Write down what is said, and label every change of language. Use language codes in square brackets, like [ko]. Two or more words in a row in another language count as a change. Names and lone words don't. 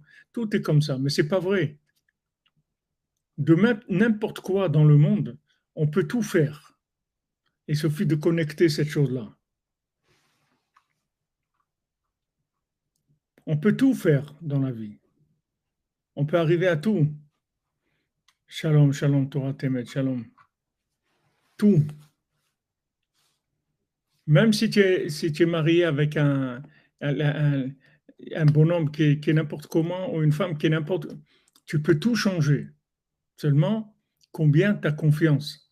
[fr] Tout est comme ça, mais c'est pas vrai. De même, n'importe quoi dans le monde, on peut tout faire. Il suffit de connecter cette chose-là. On peut tout faire dans la vie. On peut arriver à tout. [he] שלום, שלום, תורת אמת, שלום. [fr] Tout. Même si tu es marié avec un, un bonhomme qui est n'importe comment ou une femme qui est n'importe, tu peux tout changer. Seulement, combien tu as confiance?